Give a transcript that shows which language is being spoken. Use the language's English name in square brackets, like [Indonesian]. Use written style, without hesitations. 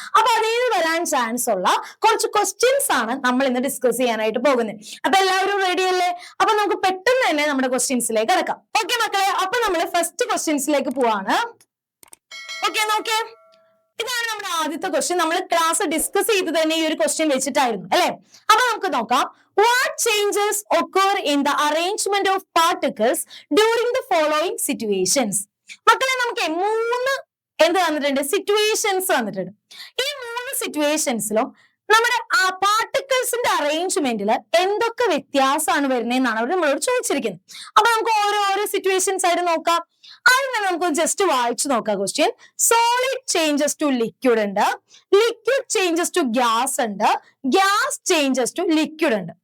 [Malayalam] അപ്പൊ അതിൽ വരാൻ ചാൻസ് ഉള്ള കുറച്ച് ക്വസ്റ്റ്യൻസ് ആണ് നമ്മൾ ഇന്ന് ഡിസ്കസ് ചെയ്യാനായിട്ട് പോകുന്നത്. അപ്പൊ എല്ലാവരും റെഡി അല്ലേ? അപ്പൊ നമുക്ക് പെട്ടെന്ന് തന്നെ നമ്മുടെ ക്വസ്റ്റ്യൻസിലേക്ക് കിടക്കാം. ഓക്കെ മക്കളെ, അപ്പൊ നമ്മൾ ഫസ്റ്റ് ക്വസ്റ്റ്യൻസിലേക്ക് പോവാണ്. ഓക്കെ, നോക്കേ, ഇതാണ് നമ്മുടെ ആദ്യത്തെ ക്വസ്റ്റ്യൻ. നമ്മൾ ക്ലാസ് ഡിസ്കസ് ചെയ്ത് തന്നെ ഈ ഒരു ക്വസ്റ്റ്യൻ വെച്ചിട്ടായിരുന്നു അല്ലെ. അപ്പൊ നമുക്ക് നോക്കാം. [English] What changes occur in the arrangement of particles during the following situations? [Malayalam] മക്കളെ, നമുക്ക് 3 എന്ത് തന്നിട്ടുണ്ട്? സിറ്റുവേഷൻസ് തന്നിട്ടുണ്ട്. ഈ 3 സിറ്റുവേഷൻസിലും നമ്മുടെ ആ പാർട്ടിക്കിൾസിന്റെ അറേഞ്ച്മെന്റിൽ എന്തൊക്കെ വ്യത്യാസമാണ് വരുന്നതെന്നാണ് അവർ നമ്മളോട് ചോദിച്ചിരിക്കുന്നത്. അപ്പൊ നമുക്ക് ഓരോ സിറ്റുവേഷൻസ് ആയിട്ട് നോക്കാം. ആദ്യം നമുക്ക് ജസ്റ്റ് വായിച്ചു നോക്കാം question. [English] Solid changes to liquid ഉണ്ട്, liquid changes to gas ഉണ്ട്, gas changes to liquid ഉണ്ട്.